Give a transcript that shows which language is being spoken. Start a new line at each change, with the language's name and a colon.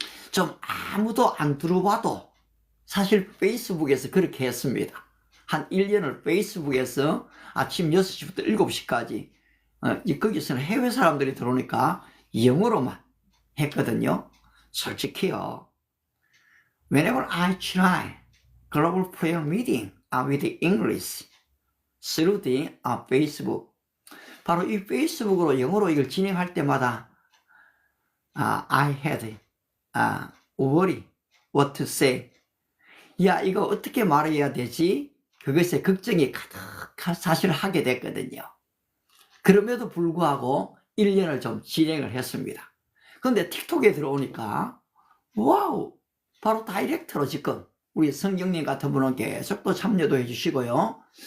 Korean: 좀 아무도 안 들어와도 사실 페이스북에서 그렇게 했습니다. 한 1년을 페이스북에서 아침 6시부터 7시까지 거기서는 해외 사람들이 들어오니까 영어로만 했거든요. 솔직히요.
English: Whenever I try global prayer meeting with English through the Facebook,
Korean: 바로 이 페이스북으로 영어로 이걸 진행할 때마다
English: I had worry what to say.
Korean: 야, 이거 어떻게 말해야 되지? 그것에 걱정이 가득 사실 하게 됐거든요. 그럼에도 불구하고 1년을 좀 진행을 했습니다. 그런데 틱톡에 들어오니까 와우, 바로 다이렉트로 지금 우리 성경님 같은 분은 계속 또 참여도 해주시고요.